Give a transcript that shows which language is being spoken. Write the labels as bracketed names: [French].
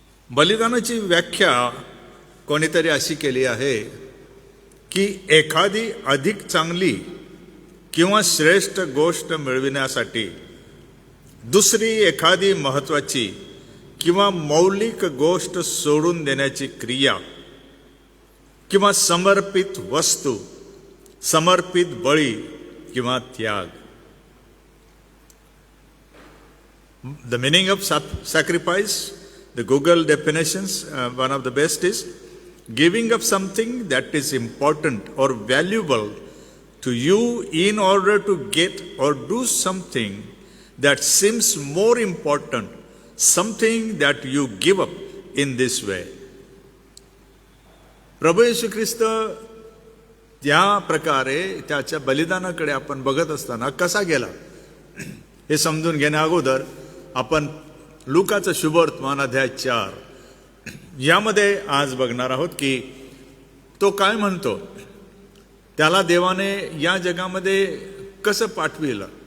[Marathi] बलिदानाची व्याख्या कोणीतरी अशी केली आहे की एखादी अधिक चांगली किंवा श्रेष्ठ गोष्ट मिळविण्यासाठी दुसरी एखादी महत्त्वाची किंवा मौलिक गोष्ट सोडून देण्याची क्रिया किंवा समर्पित वस्तू, समर्पित बळी किंवा त्याग. [English] The meaning of sacrifice, the Google definitions, one of the best is giving up something that is important or valuable to you in order to get or do something that seems more important, something that you give up in this way. [Marathi] प्रभू येशू ख्रिस्त त्या प्रकारे त्याच्या बलिदानाकडे आपण बघत असताना कसा गेला हे समजून घेण्या अगोदर आपण लुकाचं शुभवर्तमान अध्याय 4 यामध्ये आज बघणार आहोत की तो काय म्हणतो, त्याला देवाने या जगामध्ये कसं पाठविलं,